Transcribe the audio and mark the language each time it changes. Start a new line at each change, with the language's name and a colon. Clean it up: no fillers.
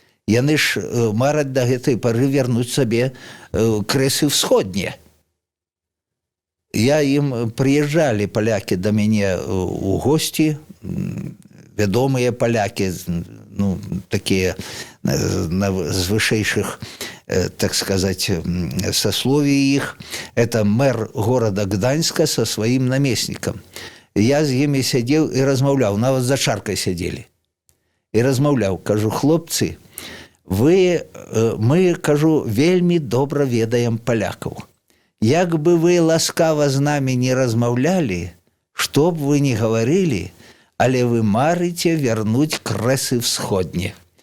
Belarusian: Яны ж мараць да гэтай пары вернуць сабе крэсы ўсходнія. Прыязджалі палякі да мяне ў госці, вядомыя палякі, такія з вышэйшых
Russian: так сказать, сословие их. Это мэр города Гданьска со своим наместником.
Belarusian: Я з імі сядзеў і размаўляў, нават за чаркай сядзелі. І размаўляў, кажу, хлопцы, мы, кажу, вельмі добра ведаем палякаў. Як бы вы ласкава з намі не размаўлялі, што б вы не гаварылі, але вы марыце вярнуць крэсы ўсходні.